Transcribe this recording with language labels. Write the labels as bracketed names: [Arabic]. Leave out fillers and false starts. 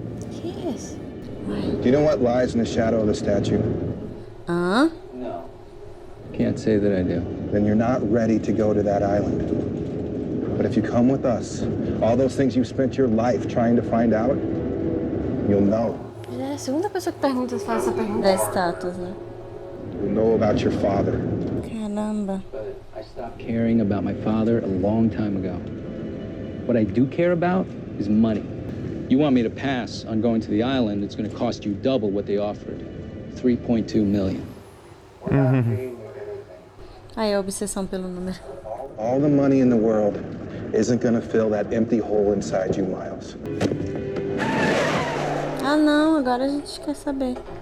[Portuguese] Que isso? [English] Do you know what lies in the shadow of the statue? Hã? No. Can't say that I do. Then you're not ready to go to that island. But if you come with us, all those things you've spent your life trying to find out, you'll know. [Portuguese] Já é a segunda pessoa que pergunta, faz essa pergunta. Da status, né? [English] You'll know about your father. [Portuguese] Caramba. [English] But I stopped Caring about my father a long time ago. What I do care about is money. You want me to pass on going to the island, it's going to cost you double what they offered. 3.2 million. [Portuguese] Aí a obsessão pelo número. [English] All the money in the world isn't going to fill that empty hole inside you, Miles. [Portuguese] Ah, não, agora a gente quer saber.